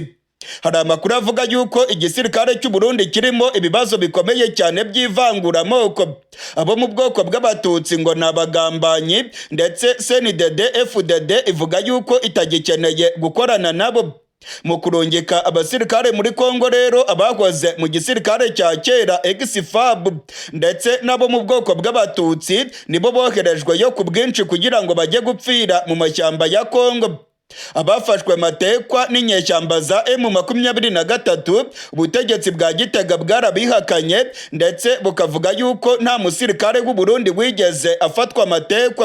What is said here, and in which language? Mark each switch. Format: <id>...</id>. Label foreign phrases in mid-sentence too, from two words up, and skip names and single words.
<rn>Hari amakuru avuga yuko igisirikare cy'u Burundi kirimo ibibazo bikomeye cyane by'ivanguramoko. Abo mu bwoko bw'abatutsi ngo nabagambanyi, ndetse CNDD FDD ivuga yuko itagikeneye gukorana nabo. Mu kurungika abasirikare muri Kongo rero, abakoze mu gisirikare cya kera ex-FAB ndetse nabo mu bwoko bw'abatutsi nibo boherejwe yo ku bwinshi kugira ngo bajye gupfira mu mashyamba ya Kongo. Abafashwe matekwa n'inyeshyamba za M23, ubutegetsi bwa Gitega bwarabihakanye, ndetse bukavuga yuko nta musirikare w'u Burundi wigeze afatwa matekwa.</rn>